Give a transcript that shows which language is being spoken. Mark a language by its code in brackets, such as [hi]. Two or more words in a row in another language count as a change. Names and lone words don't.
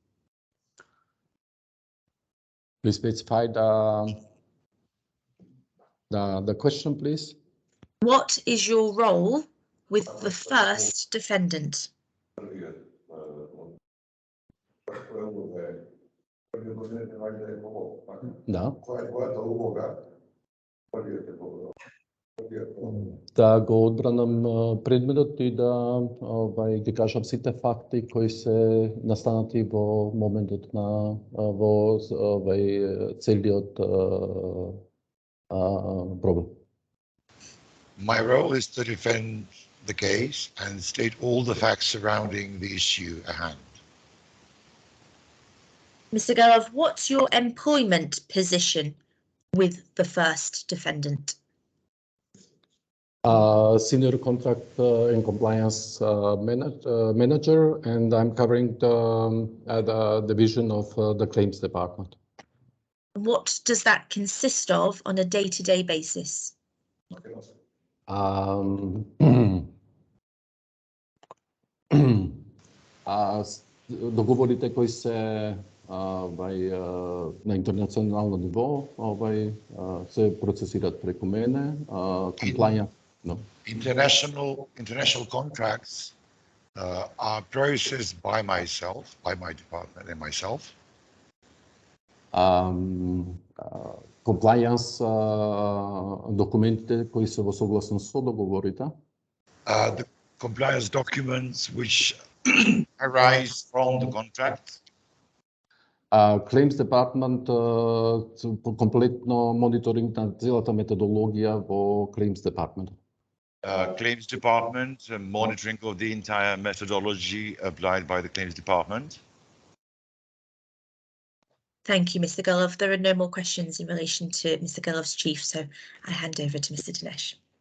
[en] Please specify the question, please. What is your role with the first defendant? No. [mk] Да го одбранам предметот и да ги кажам сите факти кои се настанати во моментот на во целиот проблем. [en] My role is to defend the case and state all the facts surrounding the issue at hand. Mr. Gelov, what's your employment position with the first defendant? Senior contract and compliance manager, and I'm covering the division of the claims department. What does that consist of on a day-to-day basis? [mk] Договорите кои се на интернационално ниво се процесират преку мене. [en] Compliance. No. International contracts are processed by myself, by my department and myself. [mk] Compliance документите кои се во согласност со договорите. [en] The compliance documents which arise from the contract. Claims department [mk] комплетно мониторинг на целата методологија во [en] claims department. Claims department, monitoring of the entire methodology applied by the claims department. Thank you, Mr. Gelov. There are no more questions in relation to Mr. Gelov's chief, so I hand over to Mr. Dinesh.